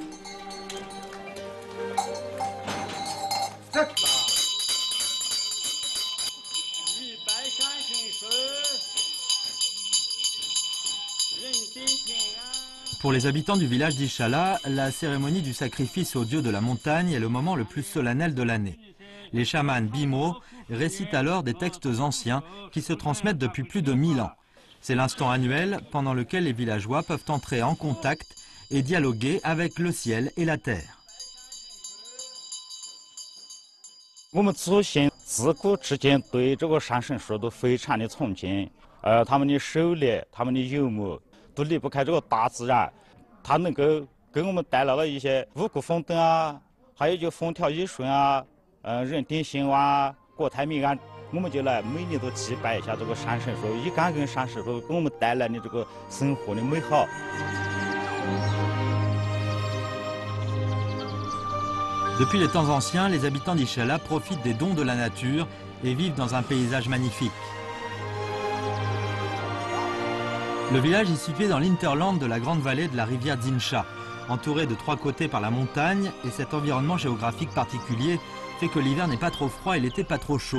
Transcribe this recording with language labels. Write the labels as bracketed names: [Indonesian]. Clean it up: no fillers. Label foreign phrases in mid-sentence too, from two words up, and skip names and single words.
[French] Pour les habitants du village d'Ichala, la cérémonie du sacrifice aux dieux de la montagne est le moment le plus solennel de l'année. Les chamans Bimo récitent alors des textes anciens qui se transmettent depuis plus de 1000 ans. C'est l'instant annuel pendant lequel les villageois peuvent entrer en contact et dialoguer avec le ciel et la terre. [Chinese] 我们祖先自古至今对这个山神说都非常的崇敬，他们的狩猎、他们的游牧都离不开这个大自然，它能够给我们带来了一些五谷丰登啊，还有就风调雨顺啊，人丁兴旺啊，国泰民安。我们就来每年都祭拜一下这个山神，说以感恩山神说给我们带来的这个生活的美好。 [French] Depuis les temps anciens, les habitants d'Ichala profitent des dons de la nature et vivent dans un paysage magnifique. Le village est situé dans l'interland de la grande vallée de la rivière Dinsha, entouré de 3 côtés par la montagne, et cet environnement géographique particulier fait que l'hiver n'est pas trop froid et l'été pas trop chaud.